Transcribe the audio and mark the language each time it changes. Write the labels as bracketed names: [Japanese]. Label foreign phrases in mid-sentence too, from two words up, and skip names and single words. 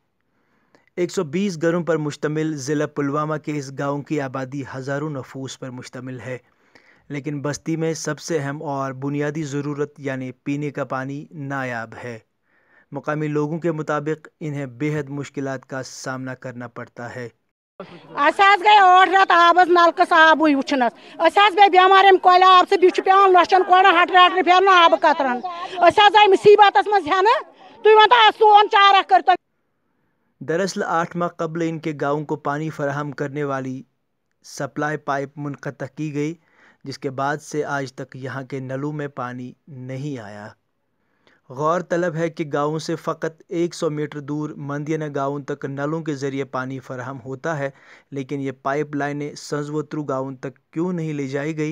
[Urdu] 120 گھروں پر مشتمل ضلع پلوامہ کے اس گاؤں کی آبادی ہزاروں نفوس پر مشتمل ہے، لیکن بستی میں سب سے اہم اور بنیادی ضرورت یعنی پینے کا پانی نایاب ہے۔ مقامی لوگوں کے مطابق انہیں بے حد مشکلات کا سامنا کرنا پڑتا ہے۔ [Kashmiri] گئی 8 رٮ۪تھ آبس نلکس آبٕے وٕچھنس گئی بٮ۪مار امہِ کۄلہِ آب سۭتۍ بیٚیہِ چھُ پیٚوان لۄچھن کورٮ۪ن ہٹرٕ پھیرُن آبہٕ قطرن آیہِ مُصیبتس منٛز ہٮ۪نہٕ تُہۍ ؤنۍتو سون چارہ کٔرۍتو۔ [Urdu] دراصل 8 ماہ قبل ان کے گاؤں کو پانی فراہم کرنے والی سپلائی پائپ منقطع کی گئی، جس کے بعد سے آج تک یہاں کے نلوں میں پانی نہیں آیا۔ غور طلب ہے کہ گاؤں سے فقط 100 میٹر دور مندینہ گاؤں تک نلوں کے ذریعے پانی فراہم ہوتا ہے، لیکن یہ پائپ لائنیں سنزوترو گاؤں تک کیوں نہیں لے جائی گئی؟